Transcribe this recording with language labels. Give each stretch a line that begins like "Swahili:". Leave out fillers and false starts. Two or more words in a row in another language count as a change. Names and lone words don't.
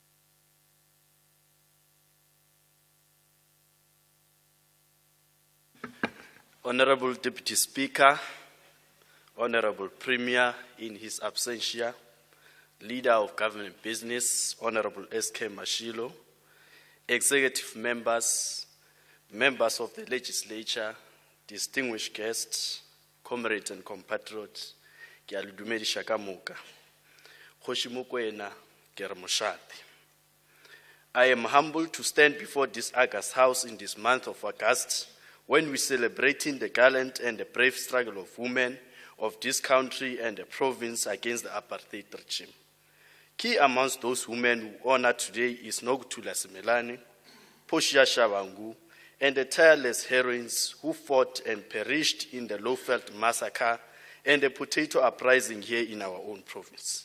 English: Honorable Deputy Speaker, Honorable Premier in his absentia, Leader of Government Business, Honorable S.K. Mashilo, Executive members, members of the Legislature, distinguished guests, comrades and compatriots,
Northern Sotho: ke a le dumedisha ka moka. Kgoši Mokoena, ke re mošate.
English: I am humbled to stand before this August House in this month of August when we're celebrating the gallant and the brave struggle of women of this country and the province against the apartheid regime. Key amongst those women who honor today is Nogutula Simelane, Poshia Shabangu, and the tireless heroines who fought and perished in the Lowveld massacre and the potato uprising here in our own province.